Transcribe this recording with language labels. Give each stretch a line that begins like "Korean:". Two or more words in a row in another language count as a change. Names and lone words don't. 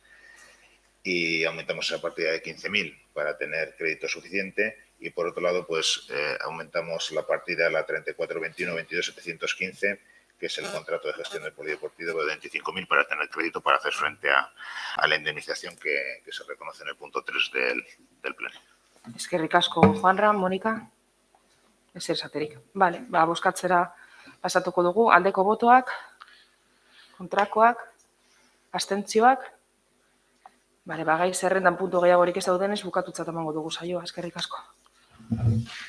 Spanish: Y aumentamos esa partida de 15.000 para tener crédito suficiente y por otro lado pues aumentamos la partida, la 3421-22715, que es el contrato de gestión del polideportivo de 25.000 para tener crédito para hacer frente a la indemnización que se reconoce en el punto 3 del pleno.
Basque: Eskerrik asko, Juanra. Mónica. Ez esaterik. Vale, bozkatzera pasatuko dugu. Aldeko botoak, kontrakoak, abstentzioak. Vale, gai zerrendan puntu gehiagorik ez daudenez bukatutzat emango dugu saioa.